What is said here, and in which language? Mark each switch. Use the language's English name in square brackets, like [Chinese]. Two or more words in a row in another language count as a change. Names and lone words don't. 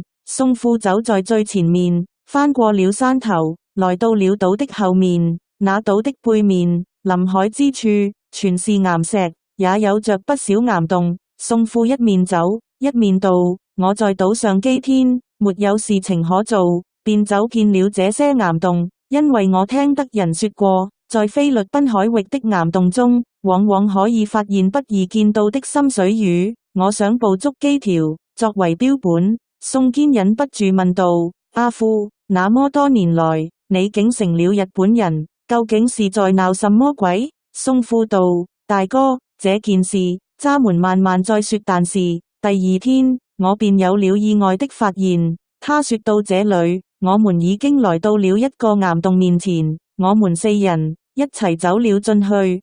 [Chinese] 宋父走在最前面，翻過了山頭，來到了島的後面。那島的背面，臨海之處，全是岩石，也有着不少岩洞。宋父一面走，一面道：我在島上幾天，沒有事情可做，便走見了這些岩洞。因為我聽得人說過，在菲律賓海域的岩洞中，往往可以發現不易見到的深水魚。我想捕捉幾條，作為標本。宋堅忍不住問道： 阿父，那麼多年來，你竟成了日本人，究竟是在鬧什麼鬼？宋父道：大哥，這件事渣們慢慢再說，但是第二天我便有了意外的發現。他說到這裏，我們已經來到了一個岩洞面前，我們四人一齊走了進去。